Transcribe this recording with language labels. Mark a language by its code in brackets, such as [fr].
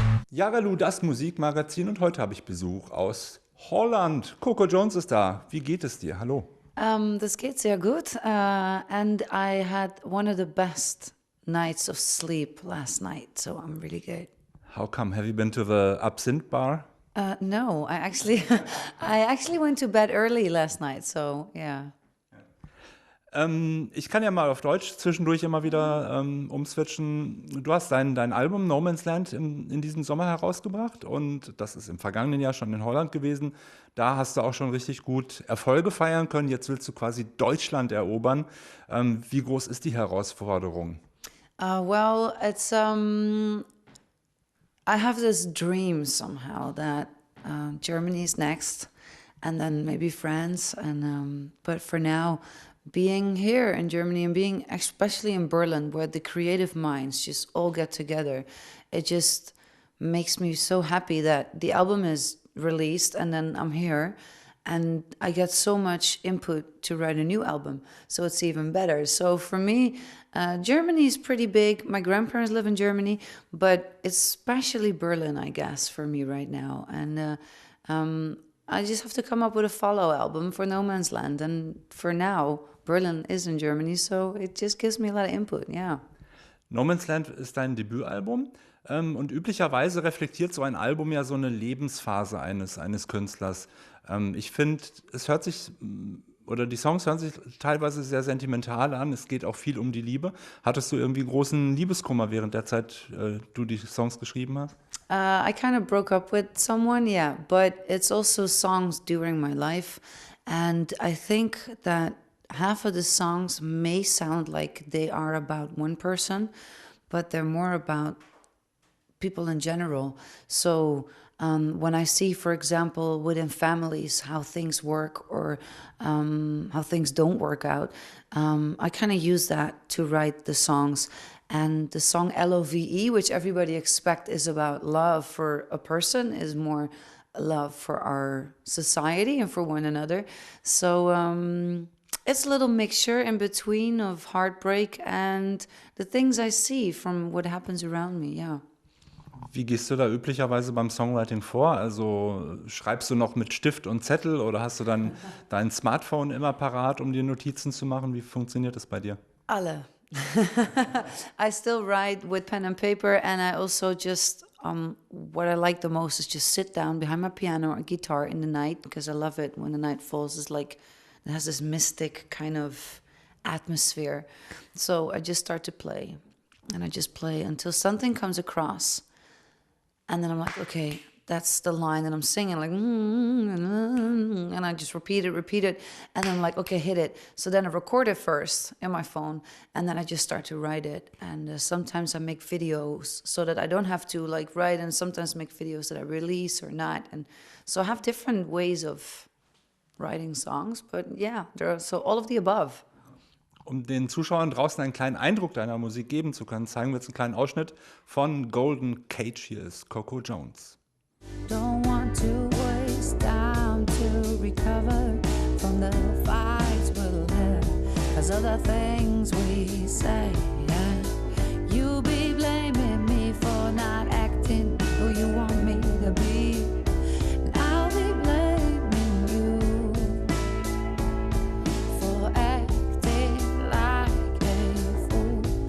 [de] Yagaloo, das Musikmagazin, und heute habe ich Besuch aus Holland. Qeaux Qeaux Joans ist da. Wie geht es dir? Hallo. Das geht sehr gut. [en] And I had one of the best nights of sleep last night, so I'm really good. How come? Have you been to the Absinthe bar? No, I actually, I actually went to bed early last night, so yeah. [de] Ich kann ja mal auf Deutsch zwischendurch immer wieder umswitchen. Du hast dein Album No Man's Land in diesem Sommer herausgebracht, und das ist im vergangenen Jahr schon in Holland gewesen. Da hast du auch schon richtig gut Erfolge feiern können. Jetzt willst du quasi Deutschland erobern. Wie groß ist die Herausforderung? [en] Well, it's I have this dream somehow that Germany's next, and then maybe France, and but for now, being here in Germany and being especially in Berlin, where the creative minds just all get together, it just makes me so happy that the album is released and then I'm here and I get so much input to write a new album. So it's even better. So for me, Germany is pretty big. My grandparents live in Germany, but especially Berlin, I guess, for me right now. And I just have to come up with a follow album for No Man's Land. And for now, Berlin is in Germany, so it just gives me a lot of input, yeah. [de] No Man's Land ist dein Debütalbum, und üblicherweise reflektiert so ein Album ja so eine Lebensphase eines Künstlers. Ich finde, es hört sich, oder die Songs hören sich teilweise sehr sentimental an. Es geht auch viel um die Liebe. Hattest du irgendwie großen Liebeskummer während der Zeit, du die Songs geschrieben hast? I kind of broke up with someone, yeah, but it's also songs during my life. And I think that half of the songs may sound like they are about one person, but they're more about people in general. So when I see, for example, within families, how things work or how things don't work out, I kind of use that to write the songs. And the song LOVE, which everybody expects is about love for a person, is more love for our society and for one another. So it's a little mixture in between of heartbreak and the things I see from what happens around me, yeah. Wie gehst du da üblicherweise beim Songwriting vor? Also schreibst du noch mit Stift und Zettel, oder hast du dann dein Smartphone immer parat, um dir Notizen zu machen? Wie funktioniert das bei dir? Alle. [en] I still write with pen and paper, and I also just what I like the most is just sit down behind my piano or guitar in the night, because I love it when the night falls. It's like it has this mystic kind of atmosphere. So I just start to play, and I just play until something comes across, and then I'm like, okay, that's the line that I'm singing, like, and I just repeat it, and then I'm like, okay, hit it. So then I record it first in my phone, and then I just start to write it. And sometimes I make videos so that I don't have to like write, and sometimes make videos that I release or not. And so I have different ways of writing songs, but yeah, so all of the above. [de] Um den Zuschauern draußen einen kleinen Eindruck deiner Musik geben zu können, zeigen wir jetzt einen kleinen Ausschnitt von Golden Cage. Hier ist Qeaux Qeaux Joans. [en] Don't want to waste time to recover from the fights we'll have, 'cause of the things we say. Yeah. You be blaming me for not acting who you want me to be, and I'll be blaming you for acting like a fool.